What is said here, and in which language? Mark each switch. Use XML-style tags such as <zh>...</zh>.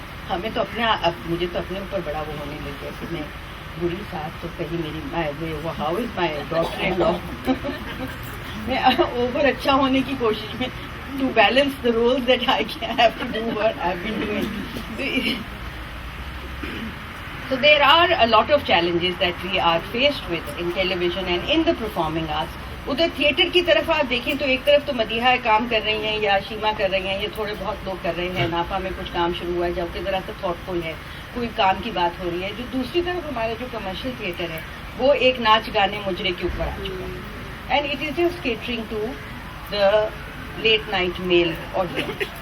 <ur>ہمیں تو مجھے تو اپنے اوپر بڑا وہ ہونے لگ گیا کہ میں بری ساس تو کہیں میری وہ</ur> <en>how is my daughter in law,</en> <ur>میں اوور اچھا ہونے کی کوشش میں</ur> <en>to balance the roles that I have to do what I've been doing. So there are a lot of challenges that we are faced with in television and in the performing arts.</en> <ur>ادھر theatre کی طرف آپ دیکھیں تو ایک طرف تو مدیحہ کام کر رہی ہیں یا شیما کر رہی ہیں, یہ تھوڑے بہت لوگ کر رہے ہیں, نافا میں کچھ کام شروع ہوا ہے جب کہ ذرا سا تھاٹ فل ہے, کوئی کام کی بات ہو رہی ہے. جو دوسری طرف ہمارا جو کمرشل تھیٹر ہے وہ ایک ناچ گانے مجرے کے اوپر آ چکا ہے,</ur> <en>And it is just catering to the late night male audience.</en>